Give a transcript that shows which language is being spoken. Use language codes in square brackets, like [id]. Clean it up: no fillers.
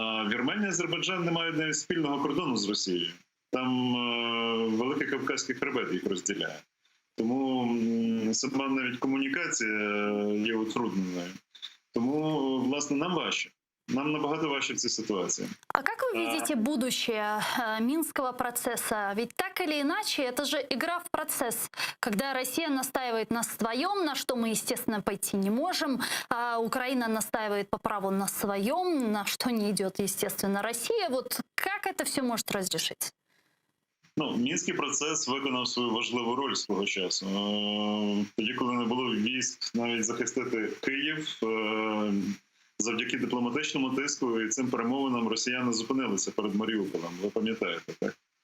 [uk] Вірменія і Азербайджан не мають навіть спільного кордону з Росією. Там Великий Кавказький хребет їх розділяє. Тому сама навіть комунікація є утрудненою. Тому, власне, нам важче. Нам набагато важче в цій ситуації. [ru] А как вы видите будущее Минского процесса? Ведь так или иначе, это же игра в процесс, когда Россия настаивает на своем, на что мы, естественно, пойти не можем, а Украина настаивает по праву на своем, на что не идет, естественно, Россия. Вот как это все может разрешить? [uk] Ну, Мінський процес виконав свою важливу роль свого часу. Тоді, коли не було військ навіть захистити Київ, завдяки дипломатичному тиску і цим перемовинам росіяни зупинилися перед Маріуполем, ви пам'ятаєте, так?